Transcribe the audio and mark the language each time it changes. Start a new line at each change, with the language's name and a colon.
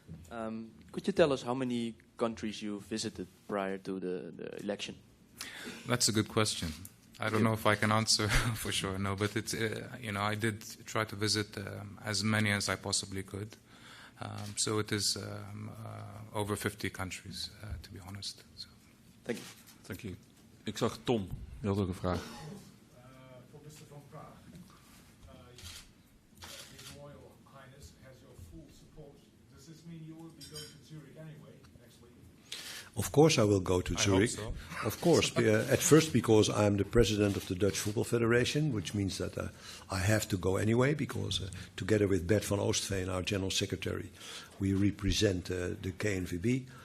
English: Could you tell us how many countries you visited prior to the election? That's a good question. I don't know if I can answer for sure, no, but it's, I did try to visit as many as I possibly could. So it is over 50 countries, to be honest. So. Thank you.
Dutch: Dank je. Ik zag Tom, die had ook een vraag.
English: For Mr. van Praag, His Royal Highness has your full support. Does this mean you will be going to Zurich anyway next week? Of course I will go to Zurich. I hope so. Of course. At first because I'm the president of the Dutch Football Federation, which means that I have to go anyway, because together with Bert van Oostveen, our general secretary, we represent the KNVB.